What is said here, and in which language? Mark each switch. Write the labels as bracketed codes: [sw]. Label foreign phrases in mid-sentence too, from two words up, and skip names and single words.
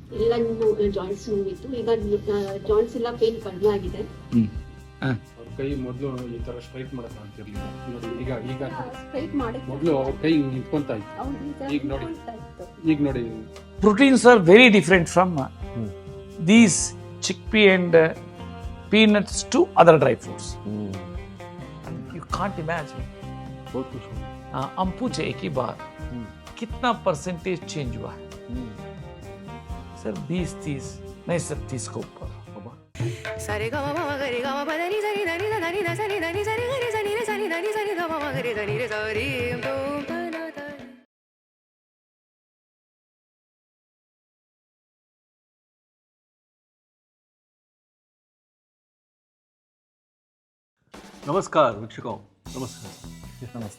[kn] ಎಲ್ಲ ಜಾಯಿಂಟ್ಸ್ ನೋವಿತ್ತು. ಈಗ ಜಾಯಿಂಟ್ಸ್ ಎಲ್ಲ ಪೇನ್ ಕಡಿಮೆ ಆಗಿದೆ. ಅವ್ರ ಕೈ ಮೊದಲು ಈ ತರ ಸ್ಟ್ರೈಟ್ ಮಾಡಕ್ ಆಗ್ತಿರ್ಲಿಲ್ಲ. ನೋಡಿ ಈಗ ಈಗ ಸ್ಟ್ರೈಟ್ ಮಾಡಿ ಮೊದಲು ಅವ್ರ ಕೈ ನಿಂತ್ಕೊಂತ ಇತ್ತು. ಈಗ ನೋಡಿ ಈಗ ನೋಡಿ. [en] Proteins are very different from these chickpea and peanuts to other dry fruits. You can't imagine. [hi] बहुत कुछ हो गया. हम पूछे एक ही बार कितना [en] percentage change [hi] हुआ है? सर 20-30 नहीं सर 30 के ऊपर. सारे गा मा मा गरे गा मा प दा नि सा नि दा नि दा नि दा सा नि दा नि सा रे गा रे सा नि रे सा नि दा नि सा रे गा मा मा गरे दा नि रे सा रे दो प ना दा. नमस्कार वीक्षकों. नमस्कार. नमस्ते.